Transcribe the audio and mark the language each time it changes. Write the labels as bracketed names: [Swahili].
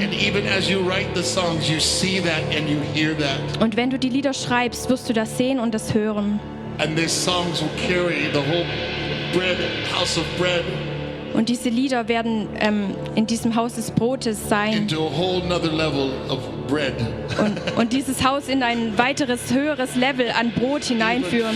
[English] Und even as you write the songs, you see that. And you hear that. [German] Und wenn du die Lieder schreibst, wirst du das sehen und das hören. [English] And these songs will carry the whole bread, house of bread. [German] Und diese Lieder werden in diesem Haus des Brotes sein. [English] Into a whole another level of bread. [German] Und dieses Haus in ein weiteres, höheres Level an Brot hineinführen.